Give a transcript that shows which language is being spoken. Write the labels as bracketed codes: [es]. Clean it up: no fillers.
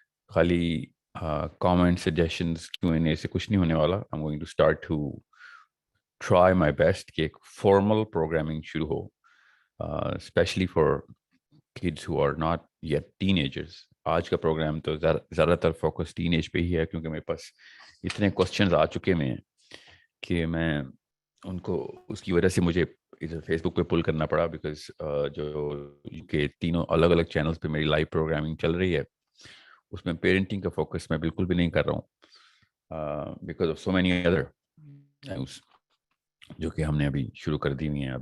[ur] خالی comment suggestions Q&A سے کچھ نہیں ہونے والا. [en] I'm going to start to try my best [ur] کہ ایک formal programming شروع ہو, [en] especially for kids who are not yet teenagers. [ur] آج کا پروگرام تو زیادہ تر فوکس ٹین ایج پہ ہی ہے کیونکہ میرے پاس اتنے کوشچنز آ چکے ہیں کہ میں ان کو اس کی وجہ سے مجھے ادھر فیس بک پہ پل کرنا پڑا بیکاز جو کہ تینوں الگ الگ چینلز پہ میری لائیو پروگرامنگ چل رہی ہے اس میں پیرنٹنگ کا فوکس میں بالکل بھی نہیں کر رہا ہوں [en] because of so many other news [ur] جو کہ ہم نے ابھی شروع کر دی ہوئی ہیں.